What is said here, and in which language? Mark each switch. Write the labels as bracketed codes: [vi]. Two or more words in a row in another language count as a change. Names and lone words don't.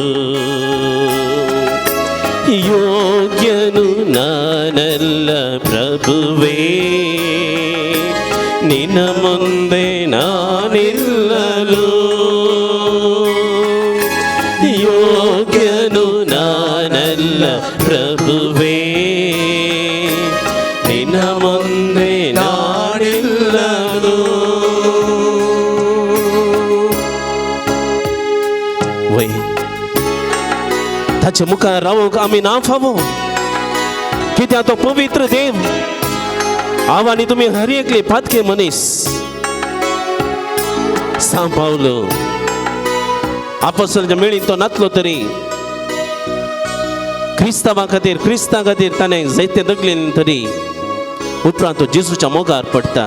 [kn] ಯೋಗ್ಯನು ನಾನಲ್ಲ ಪ್ರಭುವೇ, ನಿನ್ನ ಮುಂದೆ ನಾನಿಲ್ಲಲು. ಯೋಗ್ಯನು ನಾನಲ್ಲ ಪ್ರಭುವೇ, ನಿನ್ನ ಮುಂದೆ ನಾನಿಲ್ಲಲು. [kok] वय ताच्या मुखार रावूंक आमी ना फावो, कित्याक तो पवित्र देव. हांव आनी तुमी हर एकले पातके मनीस. सांग पावलो आपोस्तलांच्या मेळीन तो नातलो तरी क्रिस्तांवां खातीर ताणें जायते दगलेन तरी उपरांत तो जेजूच्या मोगार पडटा.